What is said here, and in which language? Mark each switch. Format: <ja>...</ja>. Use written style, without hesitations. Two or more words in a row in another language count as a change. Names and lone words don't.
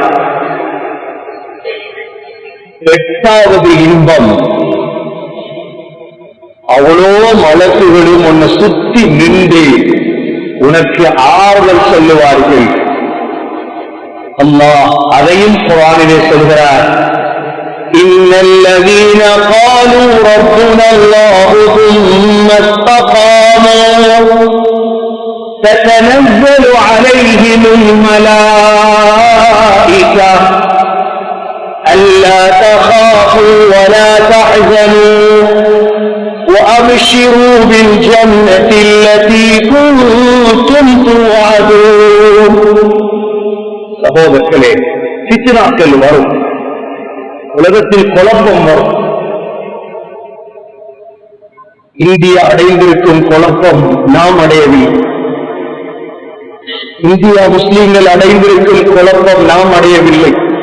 <ta>எட்டாவது இன்பம், அவ்வளோ மலக்குகளும் உன்னை சுத்தி நின்று உனக்கு ஆறுதல் சொல்லுவார்கள். அல்லாஹ் அதையும் குர்ஆனிலே சொல்கிறார்.</ta> <ar>إن الذين قالوا ربنا الله ثم استقاموا تتنزل عليهم الملائكة ألا تخافوا ولا تحزنوا وأبشروا بالجنة التي كنتم توعدون.</ar> <ta>சகோதரர்களே, ஃபித்னாக்கள் வரும், உலகத்தில் குழப்பம் வரும். இந்தியா அடைந்திருக்கும் குழப்பம் நாம் அடையவில்லை. இந்தியா முஸ்லிம்கள் அடைந்திருக்கும் குழப்பம் நாம் அடையவில்லை.</ta>